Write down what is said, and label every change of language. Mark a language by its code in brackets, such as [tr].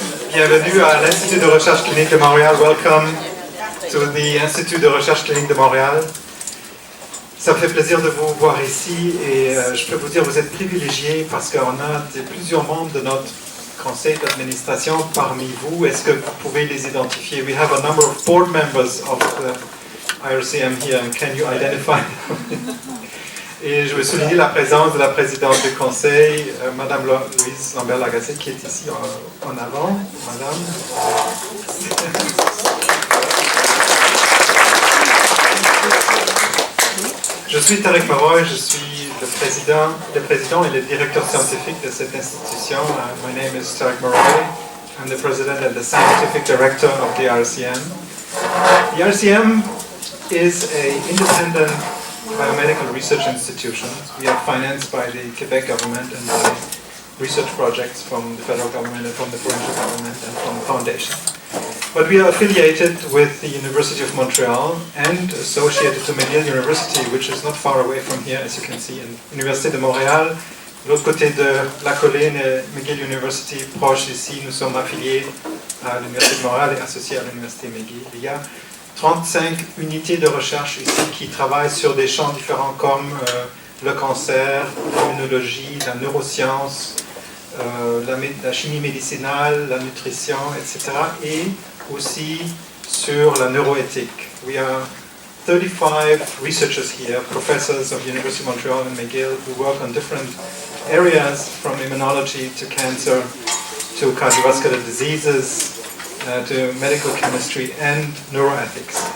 [fr] Bienvenue à l'Institut de recherche clinique de Montréal. [en] Welcome to the Institut de recherche clinique de Montréal. [fr] Ça me fait plaisir de vous voir ici et je peux vous dire que vous êtes privilégiés parce qu'on a plusieurs membres de notre conseil d'administration parmi vous. Est-ce que vous pouvez les identifier? [en] We have a number of board members of the IRCM here. Can you identify them? [fr] Et je veux souligner la présence de la présidente du conseil, Madame Louise Lambert-Lagacé, qui est ici en avant. Madame. Je suis Tarek Maroy, je suis le président et le directeur scientifique de cette institution. [en] My name is Tarek Maroy. I'm the president and the scientific director of the IRCM. The IRCM is an independent biomedical research institution. We are financed by the Quebec government and by research projects from the federal government and from the provincial government and from the foundation. But we are affiliated with the University of Montreal and associated to McGill University, which is not far away from here, as you can see, in Université de Montréal. [fr] De l'autre côté de la colline, McGill University, proche ici, nous sommes affiliés à l'Université de Montréal et associés à l'Université McGill. Il y a 35 unités de recherche ici qui travaillent sur des champs différents comme le cancer, l'immunologie, la neuroscience, la chimie médicinale, la nutrition, etc. et aussi sur la neuroéthique. [en] We are 35 researchers here, professors of University of Montreal and McGill, who work on different areas from immunology to cancer to cardiovascular diseases, to medical chemistry and neuroethics.